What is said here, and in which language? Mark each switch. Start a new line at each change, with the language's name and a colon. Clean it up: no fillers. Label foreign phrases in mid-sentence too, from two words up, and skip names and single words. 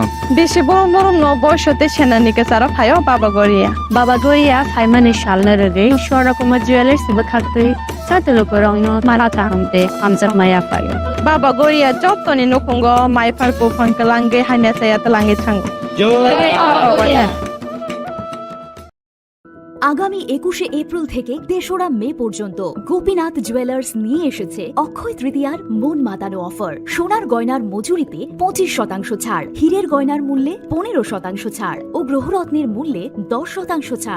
Kok Borok: बेसे बरम न बयसते सेनानिके सारा फायो बाबा गरिया फाइमानि सालना रगे स्वरकुमार ज्वेलर्स बखाते साते लुकुरगनो मारा तांते आमजा माया फायो बाबा गरिया जतनि नखंगो माइफारको फनकलांगे हाइना साया तलांगे थांगो
Bangla: আগামী 21শে এপ্রিল থেকে ৩রা মে পর্যন্ত গোপীনাথ জুয়েলার্স নিয়ে এসেছে অক্ষয় তৃতীয়ার মন মাতানো অফার। সোনার গয়নার মজুরিতে 25% ছাড়, হীরের গয়নার মূল্যে 15% ছাড় ও গ্রহরত্নের মূল্যে 10% ছাড়।